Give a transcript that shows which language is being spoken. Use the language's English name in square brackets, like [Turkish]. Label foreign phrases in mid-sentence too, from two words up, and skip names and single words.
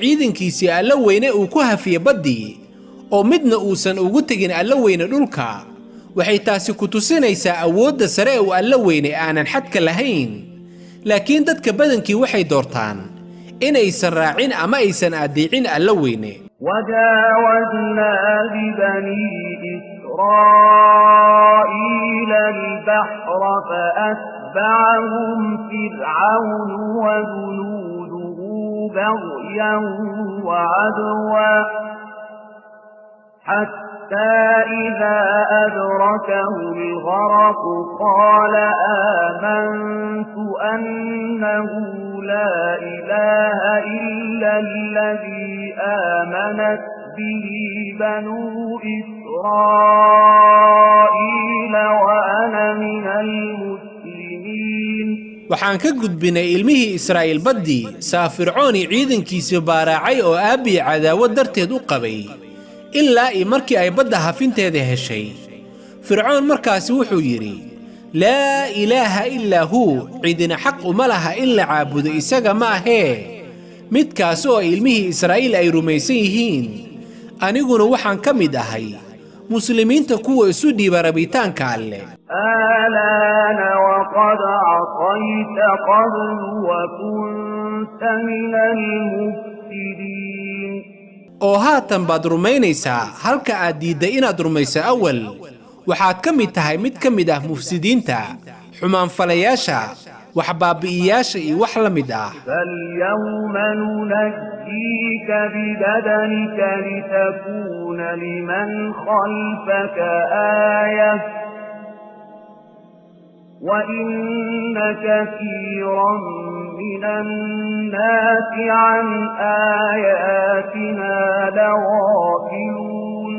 [Somali] ciidankiisii alla weyne uu ku hafiyay baddii oo midna uusan ugu tegin alla weyne dhulka waxay taasi ku tusinaysaa awoodda sare ee alla weyne aanan xadka lahayn laakiin dadka badankii waxay doortaan inaysan raacin ama aysan adeecin alla weyne [Arabic] وجاوزنا ببني إسرائيل البحر فأتبعهم فرعون وجنوده بغيا وعدوا حتى إذا أدركه الغرق قال آمنت أنه لا إله إلا الذي آمنت به بنو إسرائيل وأنا من المسلمين [Somali] waxaan ka gudbinay ilmihii Israa'iil baddii saa fircooni ciidankiisii baaraacay oo aabii cadaawad darteed u qabay ilaa markii ay badda hafinteeda heshay fircoon markaasi wuxuu yiri [Arabic] لا إله إلا هو [Somali] cidina xaq uma laha in la caabudo isaga ma ahee midkaas oo ilmihii Israa'iil ay rumaysan yihiin aniguna waxaan ka mid ahay muslimiinta kuwa isu dhiiba rabitaanka alle [Arabic] آلان وقد عصيت قبل وكنت من المفسدين [Somali] oo haatan baad rumaynaysaa halka aad diidday inaad rumayso awal waxaad ka mid tahay mid ka mid ah mufsidiinta xumaanfalayaasha wax baabi'iyaasha iyo wax la mid ah [Arabic] فاليوم ننجيك ببدنك لتكون لمن خلفك آية وإن كثيرا من الناس عن آياتنا لغافلون